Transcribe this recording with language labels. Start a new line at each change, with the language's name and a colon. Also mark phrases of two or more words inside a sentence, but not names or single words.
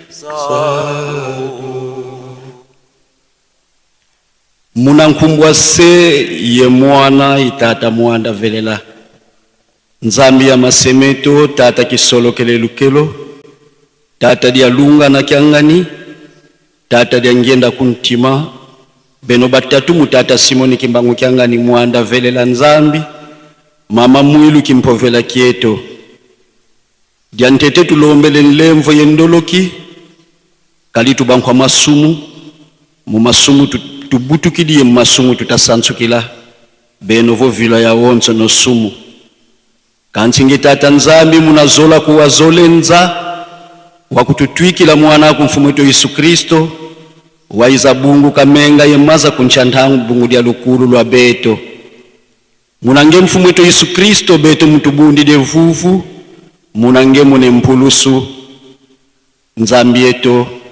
Kongo: munankumbwa se ye mwana itata mwanda velela nzambi ya masemeto tata kisolo kelelukelo tata dia lunga na kiangani tata dia ngenda kuntima beno batatu mutata Simoni kimbangu kiangani mwanda velela nzambi mama mwilu kimpovela kieto dia ntete tulombele nlemvo yendoloki kalitu bankwa masumu mu masumu tubutukidie masumu tutasansukila beno vo vila ya wonso no sumu kansingi tata nzambi munazola kuwazolenza wakututwikila mwana kumfumu wetu Yesu Kristo waiza bungu kamenga yemaza kunchantangu bungu dia lukulu lwa beto munange mfumu wetu Yesu Kristo beto mtubundi de vuvu munange mune mpulusu nzambi yeto